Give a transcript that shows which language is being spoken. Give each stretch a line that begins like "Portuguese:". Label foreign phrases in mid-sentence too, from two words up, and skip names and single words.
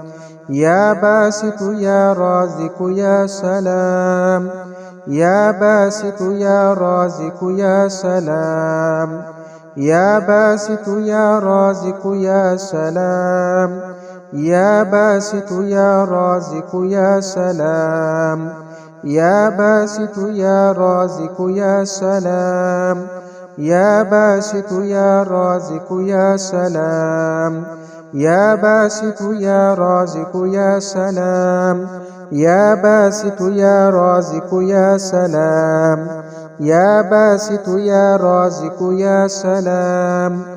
Arabic: يا باسط يا رازق يا سلام. يا باسط يا رازق يا سلام. يا باسط يا رازق يا سلام. يا باسط يا رازق يا سلام. يا باسط يا رازق يا سلام يا باسط يا رازق يا سلام يا باسط يا رازق يا سلام يا باسط يا رازق يا سلام يا باسط يا رازق يا سلام